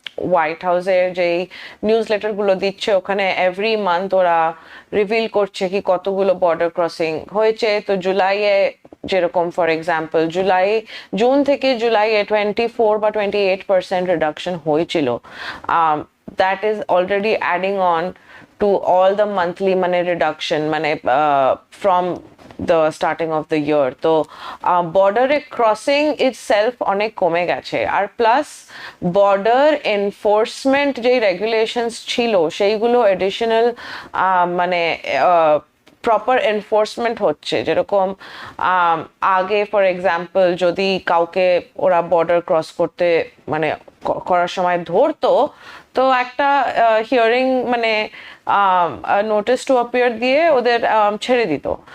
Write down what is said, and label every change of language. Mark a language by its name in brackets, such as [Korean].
[Bangla] White হাউসের যেই news letter গুলো দিচ্ছে, ওখানে [English] every month [Bangla] ওরা রিভিল করছে কি কতগুলো বর্ডার ক্রসিং হয়েছে। তো জুলাইয়ে যেরকম, [English] for example, [Bangla] জুন থেকে জুলাইয়ে 24 বা 28% রিডাকশন হয়েছিল। [English] That is already adding on to all the monthly মানে reduction মানে from the starting of the year. [Bangla] তো [English] border crossing itself [Bangla] অনেক কমে গেছে। আর প্লাস border enforcement যে regulations ছিল সেইগুলো additional মানে [English] proper enforcement [Bangla] হচ্ছে। যেরকম আগে [English] for example [Bangla] যদি কাউকে ওরা বর্ডার ক্রস করতে মানে করার সময় ধরতো, তো একটা হিয়ারিং মানে [English] notice to appear [Bangla] দিয়ে ওদের ছেড়ে দিত।